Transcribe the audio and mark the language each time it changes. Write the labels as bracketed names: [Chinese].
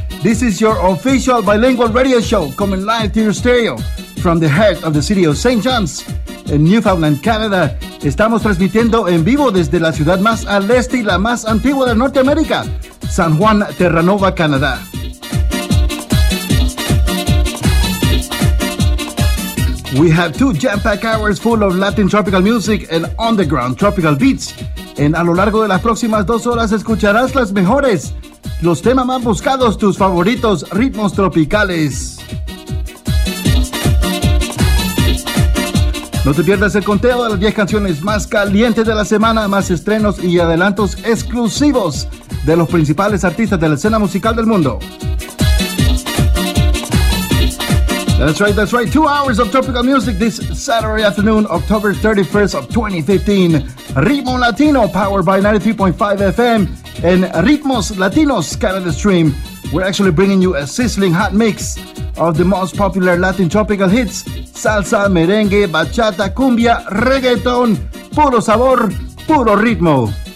[English] This is your official bilingual radio show coming live to your stereo from the heart of the city of St. John's in Newfoundland, Canada. [Spanish] Estamos transmitiendo en vivo desde la ciudad más al este y la más antigua de Norteamérica, San Juan, Terranova, Canadá. [English] We have two jam-packed hours full of Latin tropical music and underground tropical beats. [Spanish] En a lo largo de las próximas dos horas escucharás las mejores, los temas más buscados, tus favoritos ritmos tropicales. No te pierdas el conteo de las 10 canciones más calientes de la semana, más estrenos y adelantos exclusivos de los principales artistas de la escena musical del mundo. [English] That's right, 2 hours of tropical music this Saturday afternoon, October 31st of 2015. Ritmo Latino, powered by 93.5 FM and Ritmos Latinos Canada Stream. We're actually bringing you a sizzling hot mix of the most popular Latin tropical hits, salsa, merengue, bachata, cumbia, reggaeton, [Spanish] puro sabor, puro ritmo.